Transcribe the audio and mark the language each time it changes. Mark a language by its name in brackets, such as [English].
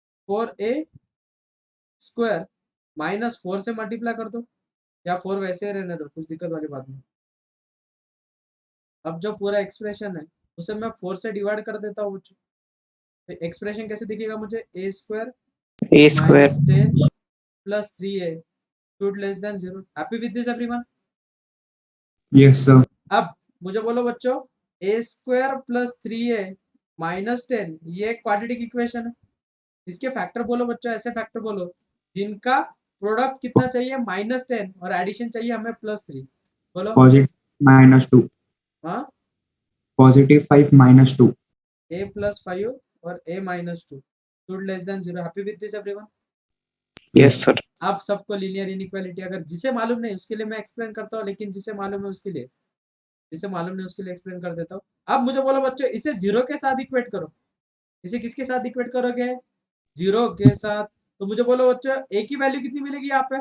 [Hindi] 4a² minus 4 से multiply कर दो, या 4 वैसे ही रहने दो, कुछ दिक्कत वाली बात नहीं। अब जो पूरा एक्सप्रेशन है उसे मैं 4 से डिवाइड कर देता हूँ बच्चों। तो एक्सप्रेशन कैसे दिखेगा मुझे, a² [English] A square. Minus 10 plus 3a should less than 0। Happy with this everyone? Yes, sir. [Hindi] अब मुझे बोलो बच्चों, a² प्लस 3a माइनस 10 ये एक क्वाड्रेटिक इक्वेशन है। इसके फैक्टर बोलो बच्चों, ऐसे फैक्टर बोलो जिनका प्रोडक्ट कितना चाहिए -10 और एडिशन चाहिए हमें +3। बोलो। [English] Positive -2. [Hindi] हाँ, [English] Positive 5 -2. a + 5 और a -2 should less than 0। Happy with this everyone? Yes, sir. [Hindi] आप सबको लीनियर इनइक्वालिटी अगर जिसे मालूम नहीं उसके लिए मैं एक्सप्लेन करता हूँ, लेकिन जिसे मालूम है उसके लिए, जिसे मालूम नहीं उसके लिए एक्सप्लेन कर देता हूँ। अब मुझे बोलो बच्चों, इसे 0 के साथ इक्वेट करो। इसे किसके साथ इक्वेट करोगे? 0 के साथ। तो मुझे बोलो बच्चों, a की वैल्यू कितनी मिलेगी यहाँ पे?